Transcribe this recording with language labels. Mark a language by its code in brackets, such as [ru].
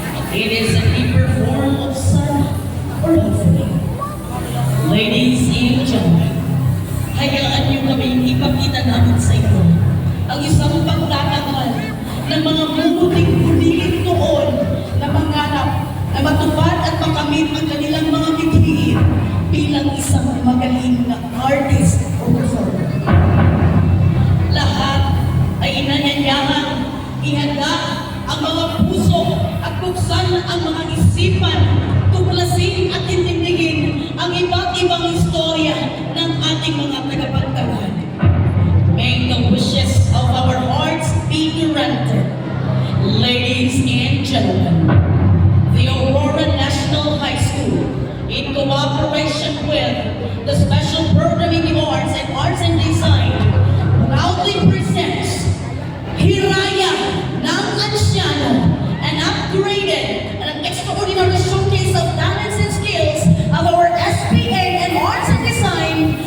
[en] It is a deeper form of sana or hopefully. Ladies and gentlemen, [tl] hayaan niyo kami ipakita namin sa inyo ang isang pagtatangal ng mga bubuting bulilit noon na mangarap na matupad at makamit ang kanilang mga mithiin bilang isang magaling na artist o performer. Lahat ay inanyanyahan, ihanda ang mga puso at buksan ang mga isipan, tuklasin at intindigin ang iba't ibang istorya ng ating mga tagapagtangal. [en] May the wishes of our hearts be granted. Ladies and gentlemen, the Aurora National High School, in cooperation with the Special Programming Arts and Design, proudly presents Hiraya ng Anciano, an upgraded and an extraordinary showcase of talents and skills of our SPA and Arts and Design.